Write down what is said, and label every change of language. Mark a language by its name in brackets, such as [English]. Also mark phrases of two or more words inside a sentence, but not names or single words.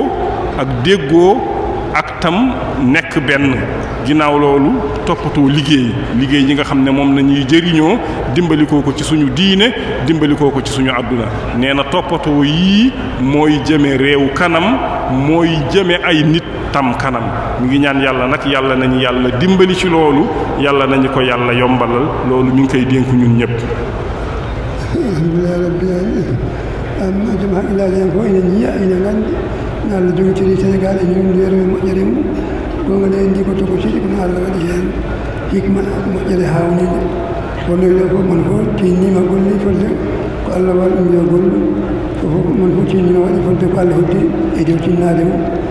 [Wolof] ak déggoo ak tam nekk benn ginnaaw loolu toppatoo liggéey yi nga xam ne moom la ñuy jëriñoo dimbalikoo ko ci suñu diine dimbalikoo ko ci suñu àdduna nee na toppatoo yii mooy jëme réew kanam mooy jëme ay nit tam kanam mu ngi ñaan yàlla nag yàlla nañu yàlla dimbali ci loolu yàlla nañu ko yàlla yombalal loolu mi ngi koy dénku ñun ñëpp. [Arabic] الحمد لله رب العالمين [Fula] amma jama ilahen fof ene jiiya ene nganndi no Allah jogitiri Sénégal e ñumdere moƴƴere mum gonga nde ndi ko tokosiri kono Allah waɗi heen hikma moƴƴere hawnide wonnoyle fof mon fof tinnima golli fodde ko Allah waɗi ɗum yo gollu ko fof mon fof tinnima waɗi fodde ko Allah hoddi e dow tinnade mum